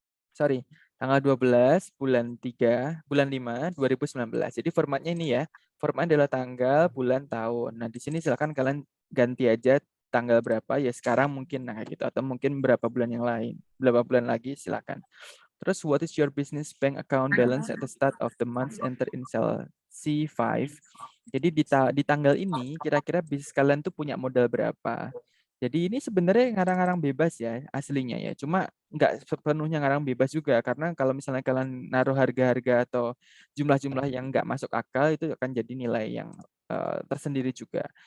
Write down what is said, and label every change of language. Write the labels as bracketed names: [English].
[Indonesian] Sorry, tanggal 12 bulan 3, bulan 5 2019. Jadi formatnya ini ya. Formatnya adalah tanggal, bulan, tahun. Nah, di sini silakan kalian ganti aja tanggal berapa ya sekarang mungkin nah gitu atau mungkin berapa bulan yang lain. Berapa bulan lagi silakan. Terus [English] what is your business bank account balance at the start of the month enter in cell C5. [Indonesian] Jadi di tanggal ini kira-kira bisnis kalian tuh punya modal berapa. Jadi ini sebenarnya ngarang-ngarang bebas ya aslinya ya. Cuma nggak sepenuhnya ngarang bebas juga karena kalau misalnya kalian naruh harga-harga atau jumlah-jumlah yang nggak masuk akal itu akan jadi nilai yang tersendiri juga.